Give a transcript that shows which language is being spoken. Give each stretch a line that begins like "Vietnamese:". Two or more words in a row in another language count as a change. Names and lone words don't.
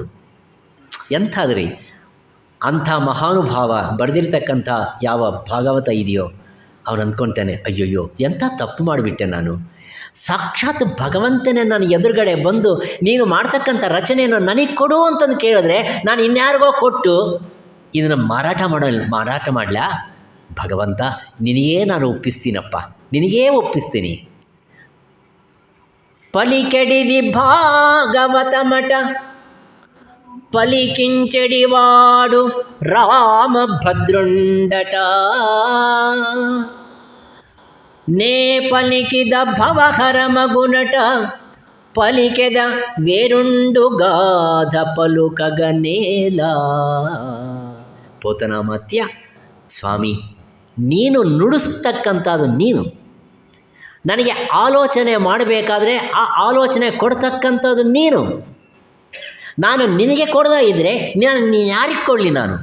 Kannada: ಎಂಥದ್ರಿ ಅಂಥ ಮಹಾನುಭಾವ ಬರೆದಿರ್ತಕ್ಕಂಥ ಯಾವ ಭಾಗವತ ಇದೆಯೋ ಅವನು ಅಂದ್ಕೊಳ್ತಾನೆ, ಅಯ್ಯೋಯ್ಯೋ ಎಂಥ ತಪ್ಪು ಮಾಡಿಬಿಟ್ಟೆ ನಾನು. ಸಾಕ್ಷಾತ್ ಭಗವಂತನೇ ನಾನು ಎದುರುಗಡೆ ಬಂದು ನೀನು ಮಾಡ್ತಕ್ಕಂಥ ರಚನೆಯನ್ನು ನನಗೆ ಕೊಡು ಅಂತಂದು ಕೇಳಿದ್ರೆ ನಾನು ಇನ್ಯಾರಿಗೋ ಕೊಟ್ಟು ಇದನ್ನು ಮಾರಾಟ ಮಾಡಲ? ಭಗವಂತ ನಿನಗೇ ನಾನು ಒಪ್ಪಿಸ್ತೀನಪ್ಪ, ನಿನಗೇ ಒಪ್ಪಿಸ್ತೀನಿ.
Telugu: పలికెడిది భాగవతమట పలికించెడివాడు రామభద్రుండట నే పలికిద భవహరమగునట పలికెద వేరుండు గాథ పలుకగనేలా.
Kannada: ಪೋತನಾಮಾತ್ಯ, ಸ್ವಾಮಿ ನೀನು ನುಡಿಸ್ತಕ್ಕಂಥದ್ದು ನೀನು. ನನಗೆ ಆಲೋಚನೆ ಮಾಡಬೇಕಾದ್ರೆ ಆ ಆಲೋಚನೆ ಕೊಡ್ತಕ್ಕಂಥದ್ದು ನೀನು. ನಾನು ನಿನಗೆ ಕೊಡದೇ ಇದ್ದರೆ ನೀನು ಯಾರಿಗೆ ಕೊಡಲಿ?